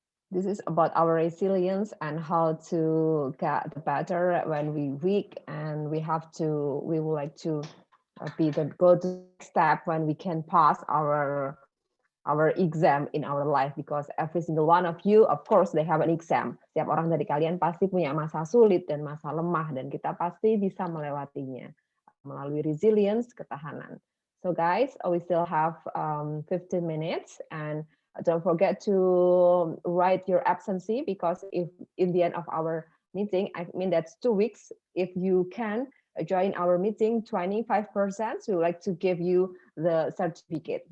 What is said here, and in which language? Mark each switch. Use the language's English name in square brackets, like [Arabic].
[English] This is about our resilience and how to get better when we weak, and we would like to go to the next step when we can pass our exam in our life, because every single one of you, of course, they have an exam. [Indonesian] Setiap orang dari kalian pasti punya masa sulit dan masa lemah, dan kita pasti bisa melewatinya melalui resilience, ketahanan. [English] So guys, we still have 15 minutes, and don't forget to write your absentee, because if in the end of our meeting, I mean that's 2 weeks, if you can join our meeting 25%, we would like to give you the certificate.